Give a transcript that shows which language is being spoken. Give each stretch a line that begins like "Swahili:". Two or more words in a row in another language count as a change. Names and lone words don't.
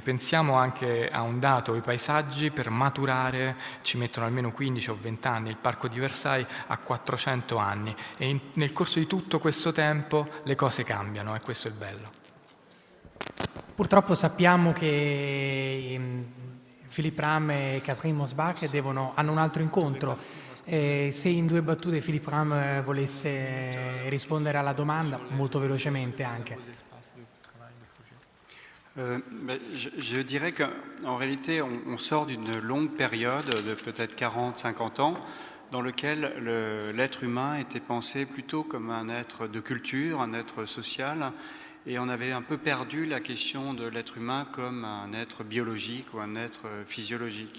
Italian: Pensiamo anche a un dato: i paesaggi per maturare ci mettono almeno 15 o 20 anni, il parco di Versailles a 400 anni e nel corso di tutto questo tempo le cose cambiano e questo è il bello. Purtroppo sappiamo che Philippe Ram e Catherine Mosbach hanno un altro incontro. Se in 2 battute Philippe Ram volesse rispondere alla domanda, molto velocemente anche.
French: Je dirais qu'en réalité, on sort d'une longue période de peut-être 40-50 ans dans lequel l'être humain était pensé plutôt comme un être de culture, un être social, et on avait un peu perdu la question de l'être humain comme un être biologique ou un être physiologique.